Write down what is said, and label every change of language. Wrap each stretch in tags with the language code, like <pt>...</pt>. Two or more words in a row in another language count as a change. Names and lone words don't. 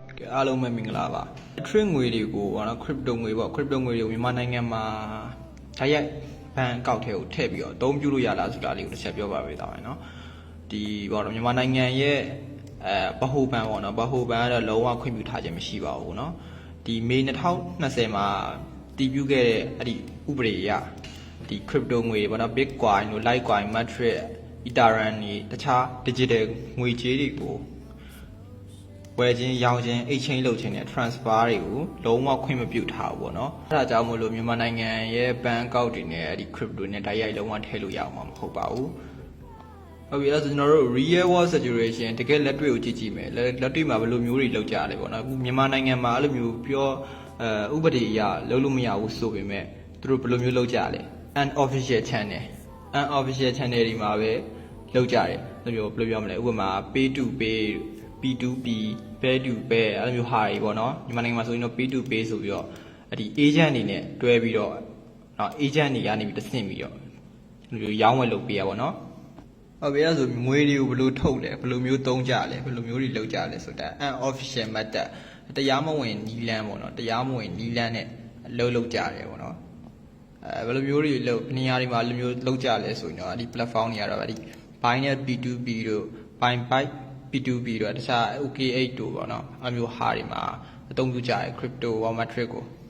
<my>အားလုံးပဲမင်္ဂလာပါ trade ငွေတွေကိုနော် crypto ငွေပေါ့ crypto ငွေတွေကိုမြန်မာနိုင်ငံမှာတိုက်ရိုက်ဘဏ်အကောင့်ထဲကိုထည့်ပြီးတော့အသုံးပြုလို့ရလားဆိုတာလေးကိုတစ်ချက်ပြောပါပေးသားမယ်နော်ဒီပေါ့နော်မြန်မာနိုင်ငံရဲ့ဗဟိုဘဏ်ပေါ့နော်ဗဟိုဘဏ်ကတော့လုံးဝခွင့်ပြုထားခြင်းမရှိပါဘူးနော်ဒီမေ2020မှာတည်ပြုခဲ့တဲ့အဲ့ဒီဥပဒေအရဒီ crypto ငွေပေါ့နော် Bitcoin တို့ Litecoin Matic Ethereum တွေတခြား digital ငွေကြေး တွေကိုဝယ်ခြင်းရောင်းခြင်း exchange လုပ်ခြင်းနဲ့ transfer တွေကိုလုံးဝခွင့်မပြုထားဘူးပေါ့နော်အဲဒါကြောင့်မို့လို့မြန်မာနိုင်ငံရဲ့ဘဏ်အကောင့်တွေနဲ့အဲ့ဒီ crypto နဲ့တိုက်ရိုက်လုံးဝထည့်လို့ရအောင်မှာမဟုတ်ပါဘူးဟုတ်ပြီအဲ့ဒါဆိုကျွန်တော်တို့</my> <en>real world situation</en> <my>တကယ်လက်တွေ့ကိုကြည့်ကြည့်မယ်လက်တွေ့မှာဘယ်လိုမျိုးတွေလုပ်ကြရလဲပေါ့နော်အခုမြန်မာနိုင်ငံမှာ အဲ့လိုမျိုးပြောဥပဒေအရလုပ်လို့မရဘူးဆိုပေမဲ့သူတို့ဘယ်လိုမျိုးလုပ်ကြရလဲ</my> <en>unofficial channel</en> <my>တွေမှာပဲလုပ်ကြတယ်ဘယ်လိုပြောမလဲဥပမာ</my> <en>pay to pay P2P pay to pay</en> <my>အဲ့လိုမျိုးဟာတွေပေါ့နော်မြန်မာနိုင်ငံမှာဆိုရင်တော့</my> <en>pay to pay</en> <my>ဆိုပြီးတော့အဲ့ဒီ agent တွေနဲ့တွဲပြီးတော့နော် agent တွေကနေပြီးတဆင့်ပြီးတော့ဒီလိုရောင်းဝယ်လုပ်ပေးရပါတော့ဟုတ် ပြီအဲ့ဒါဆိုငွေတွေကိုဘယ်လိုထုတ်လဲဘယ်လိုမျိုးသုံးကြလဲဘယ်လိုမျိုးတွေလုပ်ကြလဲဆိုတာ</my> <en>unofficial method</en> <my>တရားမဝင်နီလန်းပေါ့နော်တရားမဝင်နီလန်းနဲ့လုပ်ကြတယ်ပေါ့နော်ဘယ်လိုမျိုးတွေလုပ်နေရာတွေမှာလိုမျိုးလုပ်ကြလဲဆိုရင်တော့အဲ့ဒီ platform တွေကတော့အဲ့ဒီ Binance P2P တို့ Binance P2P တို့တခြား OKX တို့ပေါ့နော်အဲ့မျိုးဟာတွေမှာအသုံးပြုကြတယ် crypto Matic ကို</my>